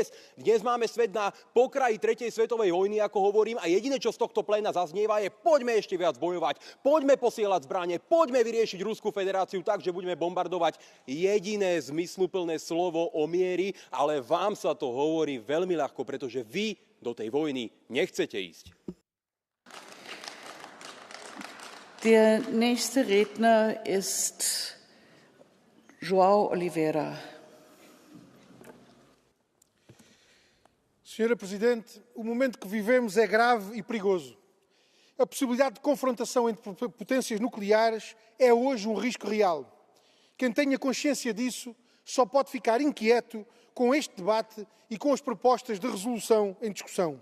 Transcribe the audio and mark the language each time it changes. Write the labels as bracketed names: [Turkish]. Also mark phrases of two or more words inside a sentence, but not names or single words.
[Slovak] Dnes máme svet na pokraji tretej svetovej vojny, ako hovorím, a jediné, čo z tohto pléna zaznieva, je poďme ešte viac bojovať, poďme posielať zbrane, poďme vyriešiť Ruskú federáciu tak, že budeme bombardovať. Jediné zmysluplné slovo o miery, ale vám sa to hovorí veľmi ľahko, pretože vy do tej vojny nechcete ísť. [German] Der nächste Redner ist João Oliveira. [Portuguese] Senhora Presidente, o momento que vivemos é grave e perigoso. A possibilidade de confrontação entre potências nucleares é hoje um risco real. Quem tenha consciência disso só pode ficar inquieto com este debate e com as propostas de resolução em discussão.